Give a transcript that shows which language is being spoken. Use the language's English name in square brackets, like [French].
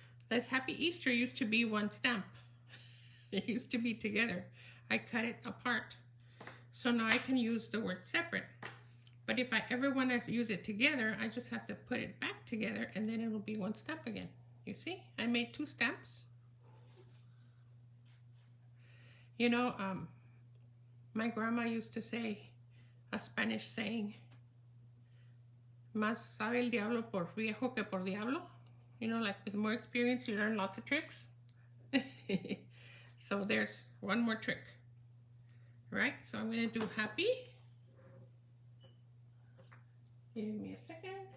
[English] This Happy Easter used to be one stamp. It used to be together. I cut it apart. So now I can use the word separate. But if I ever want to use it together, I just have to put it back together, and then it will be one stamp again. You see? I made 2 stamps. You know, my grandma used to say a Spanish saying, [Spanish] más sabe el diablo por viejo que por diablo. [English] You know, like with more experience, you learn lots of tricks. So there's one more trick. Right? So I'm going to do happy. Give me a second.